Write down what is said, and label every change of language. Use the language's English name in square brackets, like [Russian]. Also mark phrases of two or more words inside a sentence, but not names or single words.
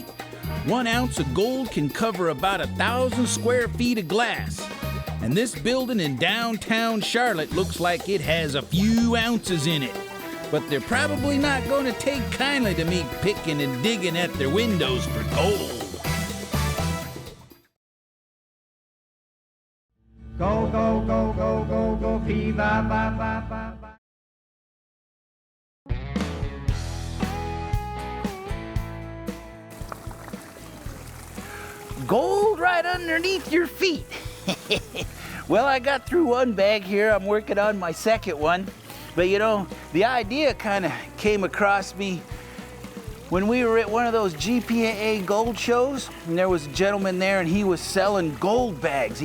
[English] 1 ounce of gold can cover about 1,000 square feet of glass. And this building in downtown Charlotte looks like it has a few ounces in it. But they're probably not going to take kindly to me picking and digging at their windows for gold. Go, go, go, go, go, go, fee, ba, ba, ba, ba, ba. Gold right underneath your feet. Well, I got through one bag here. I'm working on my second one. But you know, the idea kind of came across me when we were at one of those GPAA gold shows, and there was a gentleman there and he was selling gold bags.